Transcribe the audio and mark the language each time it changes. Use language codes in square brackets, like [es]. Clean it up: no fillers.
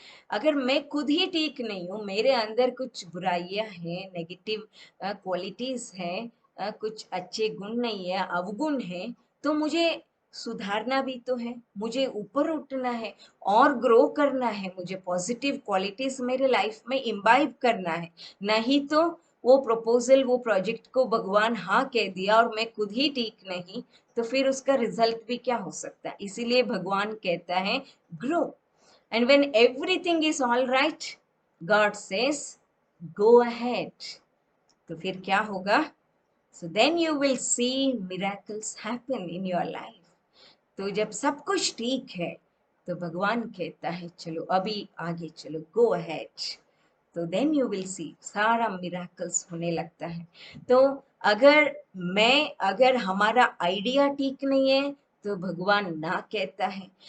[hi] अगर मैं खुद ही ठीक नहीं हूँ, मेरे अंदर कुछ बुराइयां हैं, नेगेटिव क्वालिटीज हैं, कुछ अच्छे गुण नहीं है, अवगुण है, तो मुझे सुधारना भी तो है, मुझे ऊपर उठना है और ग्रो करना है, मुझे पॉजिटिव क्वालिटीज मेरे लाइफ में इम्बाइब करना है। नहीं तो वो प्रपोजल, वो प्रोजेक्ट को भगवान हाँ कह दिया और मैं खुद ही ठीक नहीं, तो फिर उसका रिजल्ट भी क्या हो सकता है। इसीलिए भगवान कहता है grow. [en] And when everything is all right, God says, go ahead। [hi] तो फिर क्या होगा? [en] So then you will see miracles happen in your life। [hi] तो जब सब कुछ ठीक है, तो भगवान कहता है चलो अभी आगे चलो, [en] Go ahead. [hi] तो [en] then you will see, [hi] सारा मिराकल्स होने लगता है। तो अगर हमारा आइडिया ठीक नहीं है, तो भगवान ना कहता है।